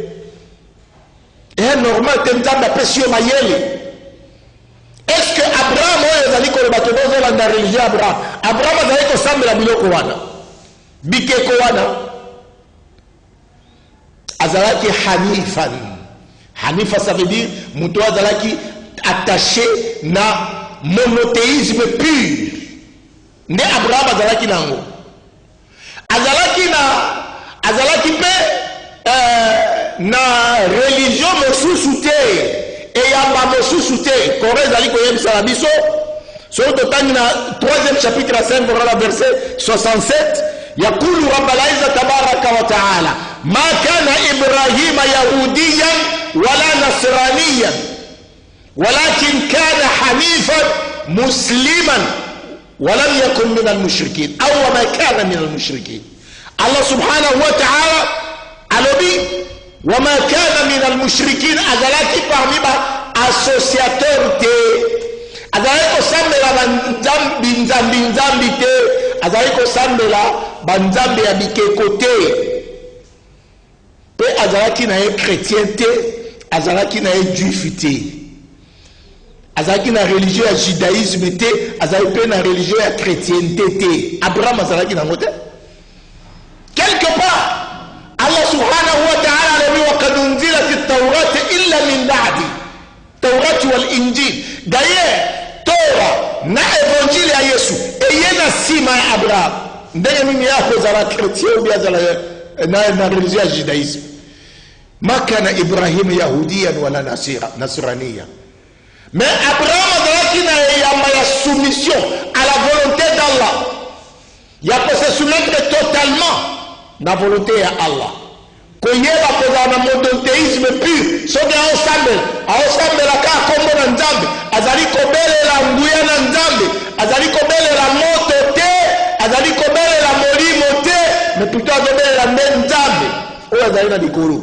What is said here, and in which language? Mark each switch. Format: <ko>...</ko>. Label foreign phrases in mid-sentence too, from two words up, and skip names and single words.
<ln>Normal te Nzambe apesi yo mayele.</ln> <fr>Est-ce que</fr> <ln>Abraham oyo ezali koloba ke bozolanda religion Abraham azali kosambela biloko wana bikeko wana azalaki hanifan. Hanifa</ln> <fr>ça veut dire</fr> <ln>muto azalaki attaché na</ln> <fr>monothéisme pur.</fr> <ln>Nde Abraham azalaki nango. Azalaki pe na religion mosusu te eyamba mosusu te. Kore ezali koyebisa na biso so totangi na 3e chapitre 5 verset 67</ln> <ar>يقول رب العزة تبارك وتعالى ما كان إبراهيم يهوديا ولا نصرانيا ولكن كان حنيفا مسلما ولم يكن من المشركين أو ما كان من المشركين. الله سبحانه وتعالى</ar> <ln>alobi</ln> <ar>وما كان من المشركين</ar> <ln>azalaki parmi ba associateur te azalaki kosambela banzambi te azalaki kosambela banzambe ya bikeko te pe azalaki na ye chrétien te azalaki na ye juif te azalaki na religion ya judaïsme te azalaki pe na religion ya chrétienté te. Abraham azalaki nango te.</ln> <fr>Quelque part</fr> <ar>الله سبحانه وتعالى alobi وقد أنزلت التوراة إلا من بعد توراة والإنجيل.</ar> <ln>D'ailleurs Torah na évangile ya Yesu eye na sima ya Abraham ndenge mimi yako zala chrétien ou bien zala na religion ya judaïsme.</ln> <ar>ما كان إبراهيم يهوديا ولا نصرانيا.</ar> <ln>Mais Abraham azalaki na yamba ya</ln> <fr>soumission à la volonté d'Allah. Il a se soumettre totalement</fr> <ln>na volonté ya Allah. Koyeba kozala na</ln> <fr>monothéisme pur.</fr> <ln>Soki aosambela ka kombo na Nzambe azali kobelela nguya na Nzambe azali kobelela moto te</ln> <fr>mais plutôt</fr> <ln>azobelela nde nzambe oyo azali na likolo.</ln>